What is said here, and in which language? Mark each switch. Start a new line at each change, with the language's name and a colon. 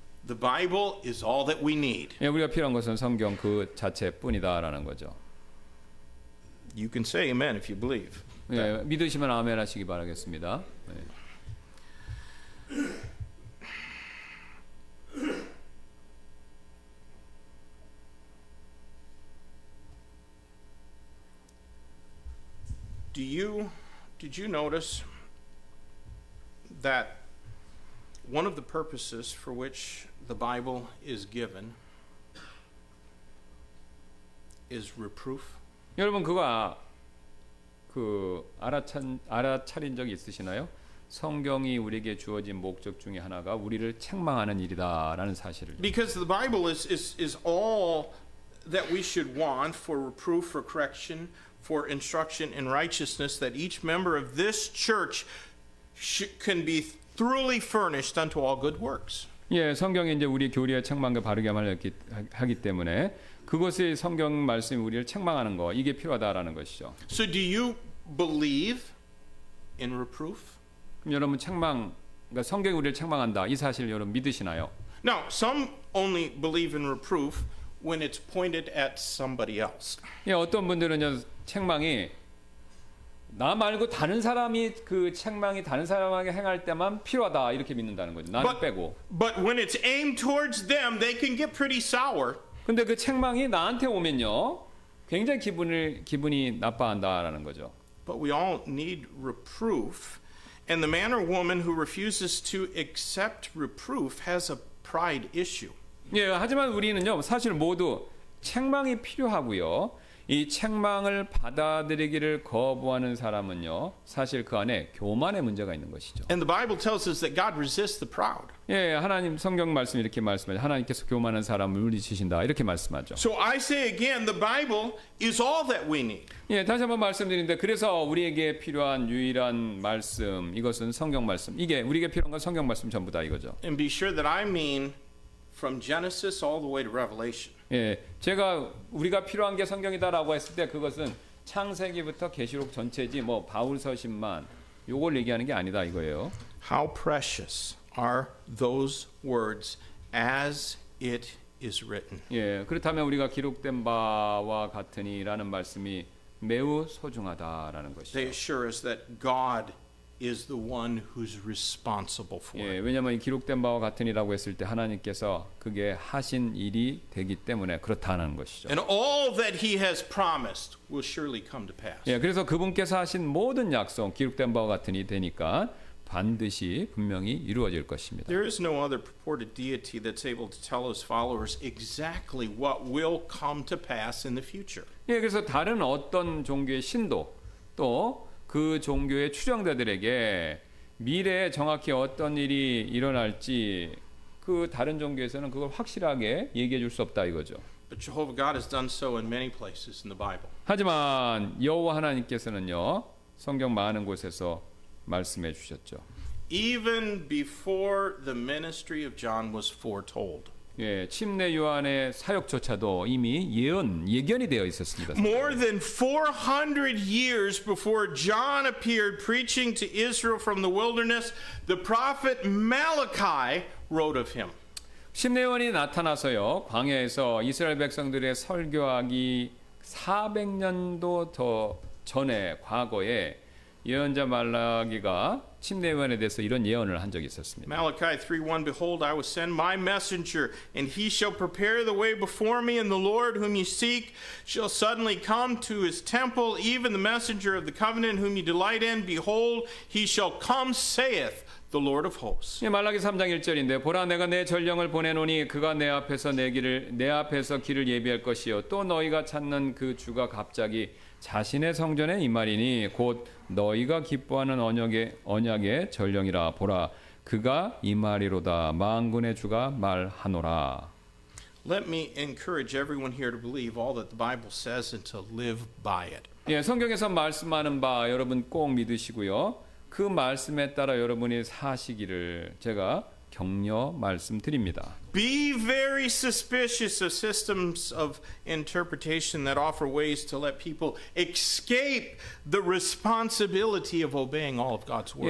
English: The Bible is all that we need.
Korean: 예, 우리가 필요한 것은 성경 그 자체뿐이다라는 거죠.
English: You can say amen if you believe.
Korean: 예, 믿으시면 아멘 하시기 바라겠습니다. 예.
English: Did you notice that one of the purposes for which the Bible is given is reproof?
Korean: 여러분 그거 알아차린 적이 있으시나요? 성경이 우리에게 주어진 목적 중에 하나가 우리를 책망하는 일이다라는 사실을.
English: Because the Bible is all that we should want for reproof, for correction, for instruction in righteousness, that each member of this church can be thoroughly furnished unto all good works.
Korean: 예, 성경이 이제 우리 교리의 책망과 바르게 하기 때문에 그것이 성경 말씀이 우리를 책망하는 거, 이게 필요하다라는 것이죠.
English: So do you believe in reproof?
Korean: 그럼 여러분 그러니까 성경이 우리를 책망한다, 이 사실을 여러분 믿으시나요?
English: Now, some only believe in reproof when it's pointed at somebody else.
Korean: 예, 어떤 분들은요 책망이 나 말고 다른 사람이 그 책망이 다른 사람에게 행할 때만 필요하다 이렇게 믿는다는 거죠. 나는 빼고.
English: But when it's aimed towards them, they can get pretty sour.
Korean: 근데 그 책망이 나한테 오면요 굉장히 기분이 나빠한다라는 거죠.
English: But we all need reproof, and the man or woman who refuses to accept reproof has a pride issue.
Korean: 예, 하지만 우리는요 사실 모두 책망이 필요하고요. 이 책망을 받아들이기를 거부하는 사람은요 사실 그 안에 교만의 문제가 있는 것이죠.
English: And the Bible tells us that God resists the proud.
Korean: 예, 하나님 성경 말씀 이렇게 말씀하죠. 하나님께서 교만한 사람을 물리치신다 이렇게 말씀하죠.
English: So I say again, the Bible is all that we need.
Korean: 예, 다시 한번 말씀드리는데 그래서 우리에게 필요한 유일한 말씀 이것은 성경 말씀. 이게 우리에게 필요한 건 성경 말씀 전부다 이거죠.
English: And be sure that I mean from Genesis all the way to Revelation.
Korean: 예, 제가 우리가 필요한 게 성경이다라고 했을 때 그것은 창세기부터 계시록 전체지 뭐 바울 서신만 요걸 얘기하는 게 아니다 이거예요.
English: How precious are those words as it is written.
Korean: 예, 그렇다면 우리가 기록된 바와 같으니라는 말씀이 매우 소중하다라는 것이죠.
English: They assure us that God is the one who's responsible for
Korean: 예, 왜냐하면 이 기록된 바와 같으니라고 했을 때 하나님께서 그게 하신 일이 되기 때문에 그렇다는 것이죠.
English: And all that he has promised will surely come to pass.
Korean: 예, 그래서 그분께서 하신 모든 약속 기록된 바와 같으니 되니까 반드시 분명히 이루어질 것입니다.
English: There is no other purported deity that's able to tell his followers exactly what will come to pass in the future.
Korean: 예, 그래서 다른 어떤 종교의 신도 또 그 종교의 추종자들에게 미래에 정확히 어떤 일이 일어날지 그 다른 종교에서는 그걸 확실하게 얘기해 줄 수 없다 이거죠.
English: But Jehovah God has done so in many places in the Bible.
Korean: 하지만 여호와 하나님께서는요 성경 많은 곳에서 말씀해 주셨죠.
English: Even before the ministry of John was foretold.
Korean: 예, 침례 요한의 사역조차도 이미 예견이 되어 있었습니다.
English: More than 400 years before John appeared preaching to Israel from the wilderness, the prophet Malachi wrote of him.
Korean: 침례 요한이 나타나서요 광야에서 이스라엘 백성들의 설교하기 400년도 더 전에 과거에 예언자 말라기가 침례 요한에 대해서 이런 예언을 한 적이 있었습니다.
English: Malachi 3:1 Behold, I will send my messenger, and he shall prepare the way before me, and the Lord whom you seek shall suddenly come to his temple, even the messenger of the covenant whom you delight in. Behold, he shall come, saith the Lord of hosts.
Korean: 예, 말라기 3장 1절인데 보라 내가 내 전령을 보내노니 그가 내 앞에서 길을 예비할 것이요 또 너희가 찾는 그 주가 갑자기 자신의 성전에 임하리니 곧 너희가 기뻐하는 언약의 전령이라 보라 그가 임하리로다 만군의 주가 말하노라.
English: Let me encourage everyone here to believe all that the Bible says and to live by it.
Korean: 예, 성경에서 말씀하는 바 여러분 꼭 믿으시고요. 그 말씀에 따라 여러분이 사시기를 제가 격려 말씀드립니다.
English: Be very suspicious of systems of interpretation that offer ways to let people escape the responsibility of obeying all of God's word.